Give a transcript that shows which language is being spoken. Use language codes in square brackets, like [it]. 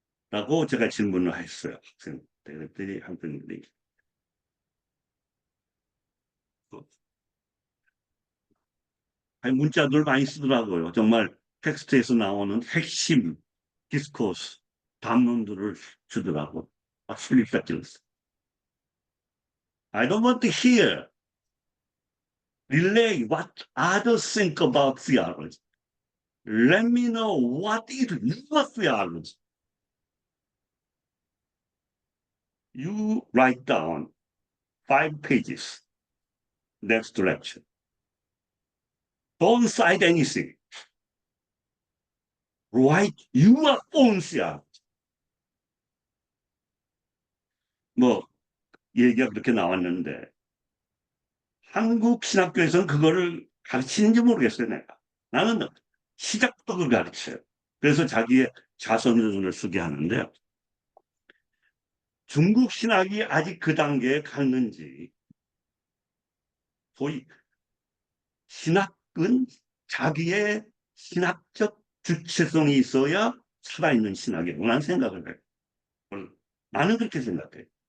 [ko] 라고 제가 질문을 했어요. 학생들이 학생들이 아니, 문자들 많이 쓰더라고요. 정말 텍스트에서 나오는 핵심 디스코스 담론들을 주더라고. 슬립다 찔렀어. [en] I don't want to hear relay what others think about theology. Let me know what is your theology. You write down 5 pages next lecture. Don't cite anything. Write your own theology. [ko] 뭐 얘기가 그렇게 나왔는데 한국 신학교에서는 그거를 가르치는지 모르겠어요, 내가. 나는 시작부터 그걸 가르쳐요. 그래서 자기의 자선전을 쓰게 하는데 중국 신학이 아직 그 단계에 갔는지 소위 신학은 자기의 신학적 주체성이 있어야 살아있는 신학이라고 나는 생각을 해요. 나는 그렇게 생각해요.